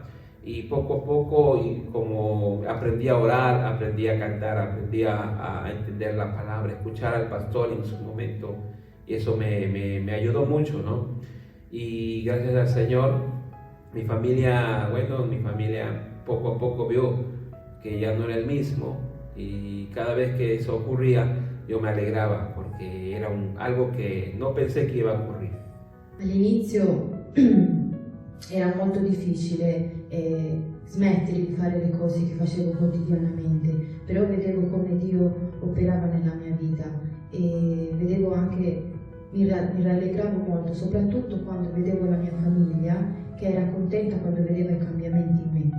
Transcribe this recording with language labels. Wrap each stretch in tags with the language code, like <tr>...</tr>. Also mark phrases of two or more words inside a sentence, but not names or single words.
<es>Y poco a poco, y como aprendí a orar, aprendí a cantar, aprendí a entender la palabra, escuchar al pastor en su momento, y eso me ayudó mucho, ¿no? Y gracias al Señor, mi familia poco a poco vio que ya no era el mismo, y cada vez que eso ocurría yo me alegraba porque era algo que no pensé que iba a ocurrir.</es> <it>All'inizio era molto difficile smettere di fare le cose che facevo quotidianamente, però vedevo come Dio operava nella mia vita e vedevo anche, mi rallegravo molto, soprattutto quando vedevo la mia famiglia che era contenta quando vedeva i cambiamenti in me.</it>